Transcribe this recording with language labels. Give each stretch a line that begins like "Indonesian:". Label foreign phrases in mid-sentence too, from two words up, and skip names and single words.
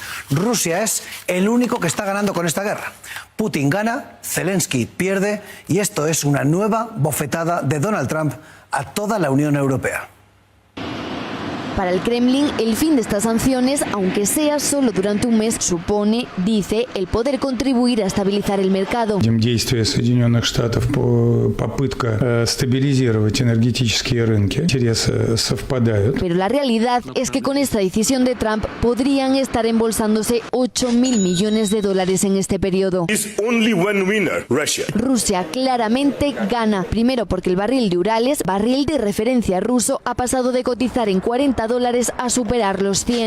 Spanish: Rusia es el único que está ganando con esta guerra. Putin gana, Zelensky pierde y esto es una nueva bofetada de Donald Trump a toda la Unión Europea. Para el Kremlin, el fin de estas sanciones, aunque sea solo durante un mes, supone, dice, el poder contribuir a estabilizar el mercado.
Russian: Действия Соединенных Штатов по попытка стабилизировать энергетические рынки, интересы совпадают.
Spanish: Pero la realidad es que con esta decisión de Trump podrían estar embolsándose 8.000 millones de dólares en este periodo. Rusia claramente gana, primero porque el barril de Urales, barril de referencia ruso, ha pasado de cotizar en $40 a superar los 100.